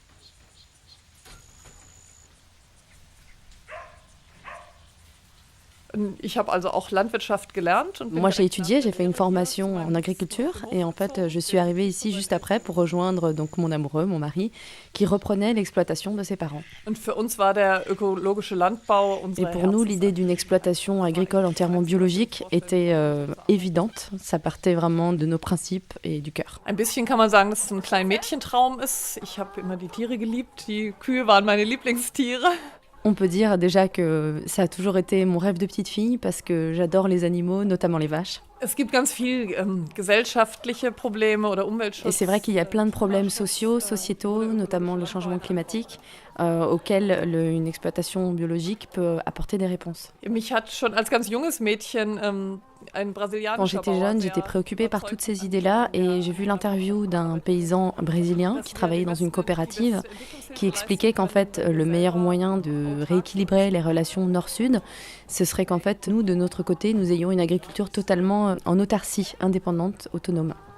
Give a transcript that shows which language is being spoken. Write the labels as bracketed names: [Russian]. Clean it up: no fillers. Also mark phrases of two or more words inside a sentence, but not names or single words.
[French] Moi, j'ai étudié, j'ai fait une formation en agriculture et en fait, je suis arrivée ici juste après pour rejoindre donc mon amoureux, mon mari, qui reprenait l'exploitation de ses parents. Et pour nous, l'idée d'une exploitation agricole entièrement biologique était évidente. Ça partait vraiment de nos principes et du cœur. [German] Ein bisschen kann man sagen, dass es ein kleiner Mädchentraum ist. Ich habe immer die Tiere geliebt. Die Kühe waren meine Lieblingstiere. [French] On peut dire déjà que ça a toujours été mon rêve de petite fille parce que j'adore les animaux, notamment les vaches. [German] Es gibt ganz viel gesellschaftliche Probleme oder Umweltschutz. [French] Et c'est vrai qu'il y a plein de problèmes sociaux, sociétaux, notamment le changement climatique, auxquels une exploitation biologique peut apporter des réponses. [German] Mich hat schon als ganz junges Mädchen ein brasilianischer [French] Quand j'étais jeune, j'étais préoccupée par toutes ces idées-là et j'ai vu l'interview d'un paysan brésilien qui travaillait dans une coopérative qui expliquait qu'en fait, le meilleur moyen de rééquilibrer les relations nord-sud, ce serait qu'en fait, nous, de notre côté, nous ayons une agriculture totalement en autarcie, indépendante, autonome.